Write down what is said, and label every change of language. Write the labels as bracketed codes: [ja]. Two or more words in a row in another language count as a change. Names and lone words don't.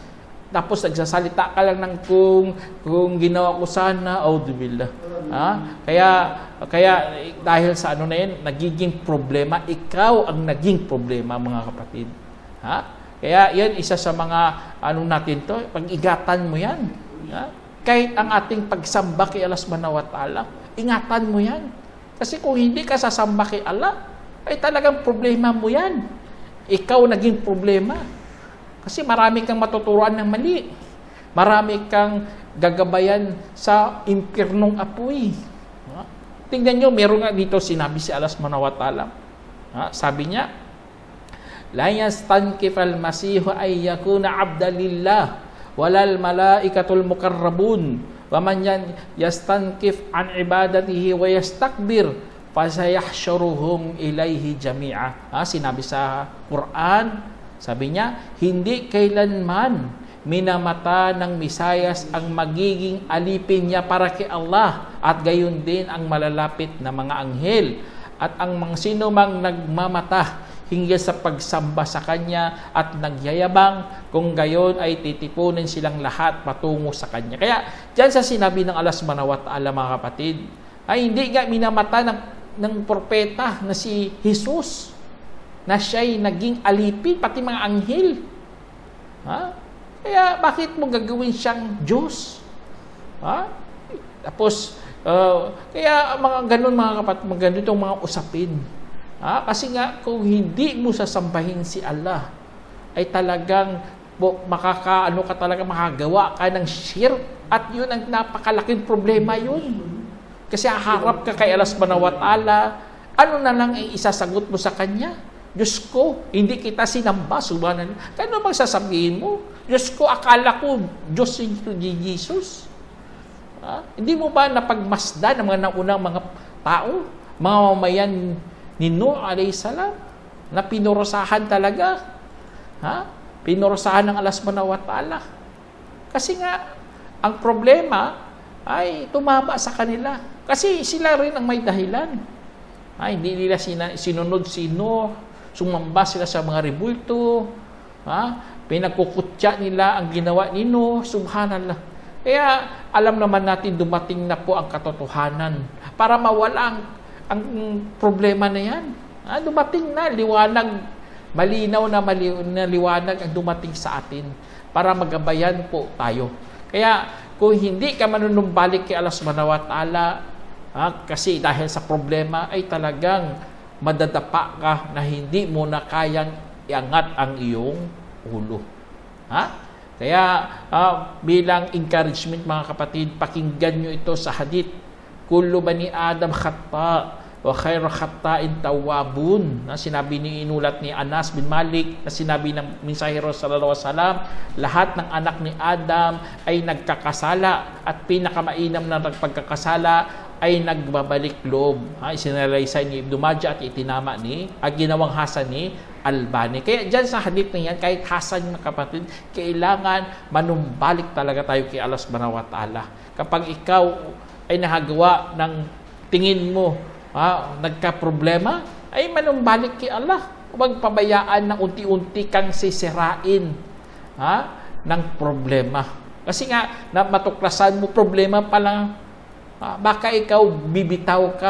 [tl] Tapos nagsasalita ka lang ng kung ginawa ko sana, auzubillah. Kaya dahil sa na yan, nagiging problema, ikaw ang naging problema, mga kapatid. Kaya yan, isa sa mga natin to, pag-igatan mo yan. Kahit ang ating pagsamba kay Allah [ar] subhanahu wa ta'ala, [tl] ingatan mo yan. Kasi kung hindi ka sasamba kay Allah, ay talagang problema mo yan. Ikaw naging problema. Kasi marami kang matuturuan ng mali. Marami kang gagabayan sa impyernong apoy. Tingnan nyo, meron nga dito sinabi si Allah [ar] subhanahu wa ta'ala. [tl] Sabi niya, [ar] لن يستنكف المسيح أن يكون عبدا لله ولا الملائكة المقربون ومن يستنكف عن عبادته ويستكبر فسيحشرهم إليه جميعا. [tl] Sinabi sa Quran, sabi niya, hindi kailanman minamata ng Misayas ang magiging alipin niya para kay Allah at gayon din ang malalapit na mga anghel at ang mga sino mang nagmamata hinggil sa pagsamba sa Kanya at nagyayabang, kung gayon ay titipunin silang lahat patungo sa Kanya. Kaya, dyan sa sinabi ng Allah [ar] subhanahu wa ta'ala, [tl] mga kapatid, ay hindi nga minamata ng propeta na si Jesus, na siya'y naging alipin, pati mga anghel. Kaya, bakit mo gagawin siyang Diyos? Tapos, kaya mga ganun, mga kapatid, mga ganun itong mga usapin. Kasi nga, kung hindi mo sasambahin si Allah, ay talagang makagawa ka ng shirk, at yun ang napakalaking problema yun. Kasi haharap ka kay Allah [ar] subhanahu wa ta'ala, [tl] ano na lang ay isasagot mo sa Kanya? Diyos ko, hindi kita sinamba, subhanallah. Kano bang sasabihin mo? Diyos ko, akala ko, Diyos si Jesus. Hindi mo ba napagmasdan ng mga naunang mga tao, mga mamayan ni Nuh [ar] alayhi salam, [tl] na pinurusahan talaga? Pinurusahan ng Allah [ar] subhanahu wa ta'ala. [tl] Kasi nga, ang problema ay tumama sa kanila. Kasi sila rin ang may dahilan. Hindi nila sinunod si Nuh, sumamba sila sa mga rebulto, pinagkukutya nila ang ginawa ni Nuh, subhanallah. Kaya alam naman natin dumating na po ang katotohanan para mawala ang problema na yan. Dumating na, liwanag, malinaw na liwanag ang dumating sa atin para magabayan po tayo. Kaya kung hindi ka manunumbalik kay Allah [ar] subhanahu wa ta'ala, [tl] kasi dahil sa problema ay talagang madadapa ka na hindi mo na kayang iangat ang iyong ulo. Kaya bilang encouragement, mga kapatid, pakinggan nyo ito sa hadith. [ar] كل بني آدم خطاء وخير الخطائين التوابون. [tl] Sinabi ni inulat ni Anas bin Malik, na sinabi ng mensahero [ar] sallallahu alaihi wasallam, [tl] lahat ng anak ni Adam ay nagkakasala at pinakamainam na nagpagkakasala ay nagbabalik loob. Isinalaysay ni Ibn Majah at itinama ginawang hasan ni Albani. Kaya dyan sa hadith na yan, kahit hasan ng kapatid, kailangan manumbalik talaga tayo kay Allah [ar] subhanahu wa ta'ala. [tl] Kapag ikaw ay nahagawa ng tingin mo nagka-problema, ay manumbalik kay Allah. Huwag pabayaan na unti-unti kang sisirain ng problema. Kasi nga, matuklasan mo problema pa lang, baka ikaw bibitaw ka.